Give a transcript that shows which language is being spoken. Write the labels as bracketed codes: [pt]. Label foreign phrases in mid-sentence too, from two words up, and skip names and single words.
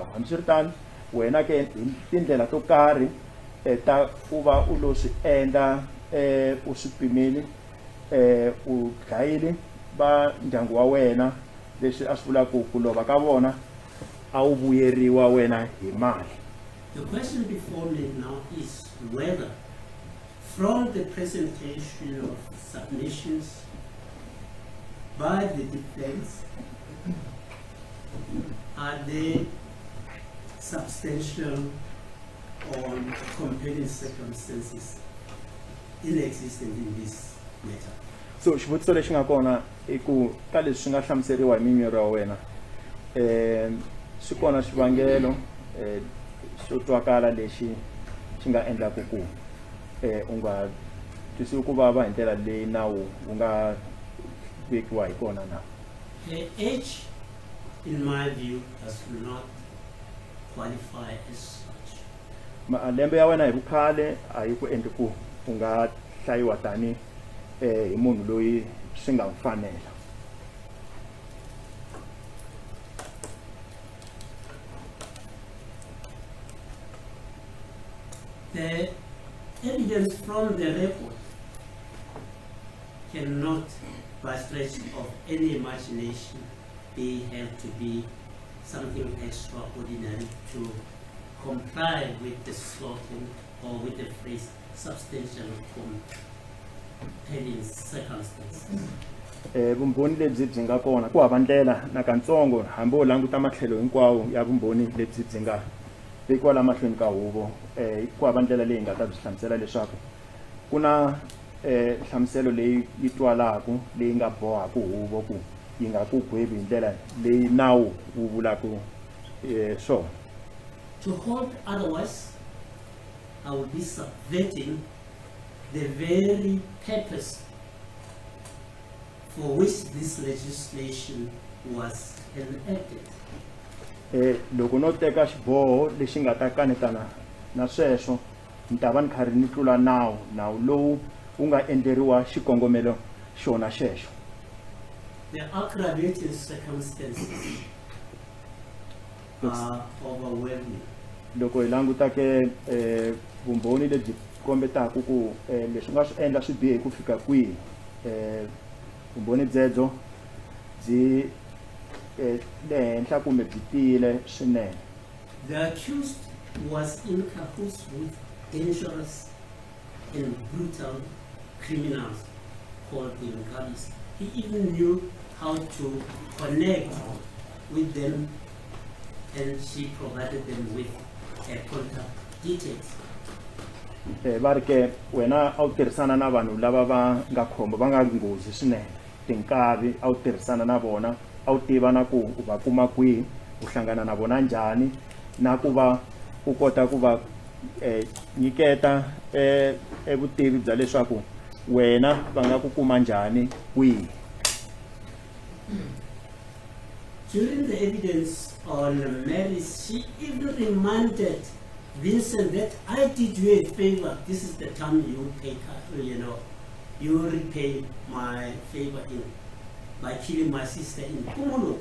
[ts] Hambiswiritano wena ke hi tindlela to karhi ta ku va u lo swi endla u swi pimile u dlayile va ndyangu wa wena, leswi a swi vulaka ku lova ka vona a wu vuyeriwa wena hi mali. [en] The question before me now is whether from the presentation of submissions by the defense, are there substantial or compelling circumstances in existence in this matter? [ts] So xivutiso lexi nga kona i ku ka leswi swi nga hlamuseriwa hi mimirhi wa wena swi kona xivangelo xo twakala lexi xi nga endlaku ku u nga twisiwi ku vava hi ndlela leyi nawu wu nga vekiwa hi kona na. [en] Her age, in my view, does not qualify as such. [ts] Malembe ya wena hi vukhale a yi ku endli ku u nga hlayiwa tani hi munhu loyi swi nga mfanela. [en] The evidence from the record cannot, by stretch of any imagination, be held to be something extraordinary to comply with the slogan or with the phrase substantial compelling circumstances. [ts] Vumbhoni lebyi byi nga kona ku hava ndlela na katsongo hambi u languta matlhelo hinkwawo ya vumbhoni lebyi byi nga vekiwa la mahlweni ka huvo ku hava ndlela leyi nga ta byi hlamusela leswaku ku na hlamuselo leyi yi twalaku leyi nga bohaku huvo ku yi nga ku gwevi hi ndlela leyi nawu wu vulaku swona. [en] To hold otherwise, I would be subverting the very purpose for which this legislation was enacted. [ts] Loko no teka xiboho lexi nga ta kanetana na sweswo ni ta va ni karhi ni tlula nawu lowu wu nga endleriwa xikongomelo xona xexo. [en] The aggravating circumstances are overwhelming. [ts] Loko hi languta ke vumbhoni lebyi kombetaka ku leswi nga swi endla swi bihe ku fika kwihi vumbhoni byebyo byi le henhla kumbe byi tiyile swinene. [en] The accused was in cahoots with dangerous and brutal criminals called the Mugabe's. He even knew how to connect with them, and she provided them with contact details. [ts] Va ri ke wena a wu tirhisana na vanhu lava va nga khombo va nga nghozi swinene, tinkavi a wu tirhisana na vona, a wu tiva na ku u va kuma kwihi, u hlangana na vona njhani, na ku va u kota ku va nyiketa vutivi bya leswaku wena va nga ku kuma njhani kwihi. [en] During the evidence on Mary, she even reminded Vincent that I did you a favor. This is the term you take, you repay my favor in by killing my sister in Pumulo.